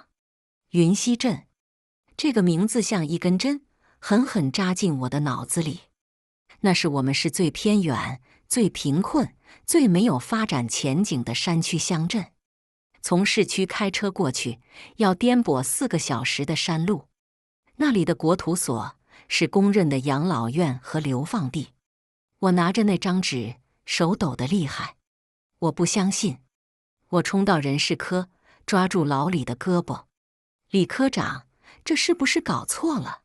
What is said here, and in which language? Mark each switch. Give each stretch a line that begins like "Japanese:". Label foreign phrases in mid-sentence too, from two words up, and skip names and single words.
Chinese: 雲溪鎮，這個名字像一根針，狠狠扎進我的腦子裡。那是我們市最偏遠、最貧困、最沒有發展前景的山區鄉鎮。從市區開車過去，要顛簸4個小時的山路。那裡的國土所是公認的養老院和流放地。我拿着那張紙，手抖得厲害。我不相信。我衝到人事科，抓住老李的胳膊：“李科長，這是不是搞錯了？